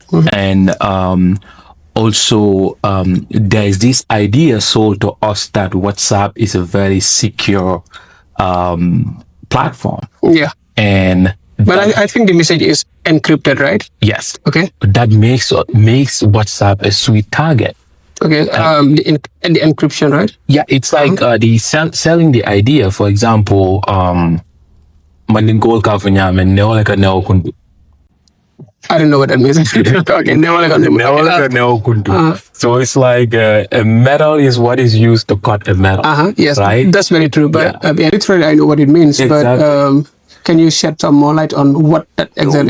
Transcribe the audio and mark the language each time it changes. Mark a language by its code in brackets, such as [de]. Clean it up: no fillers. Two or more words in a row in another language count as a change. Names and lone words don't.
[en] And also, there is this idea sold to us that WhatsApp is a very secure platform. Yeah. And But I think the message is encrypted, right? yes, Okay. that makes WhatsApp a sweet target. Okay. The encryption, right? Yeah, it's like selling the idea. For example, maningol ka funyame neo like a neo kundu. I don't know what that means. Okay. Neo like a neo kundu. So it's like a metal is what is used to cut a metal. Yes. Right? That's very true. But literally, I know what it means. Exactly. But can you shed some more light on what that exactly?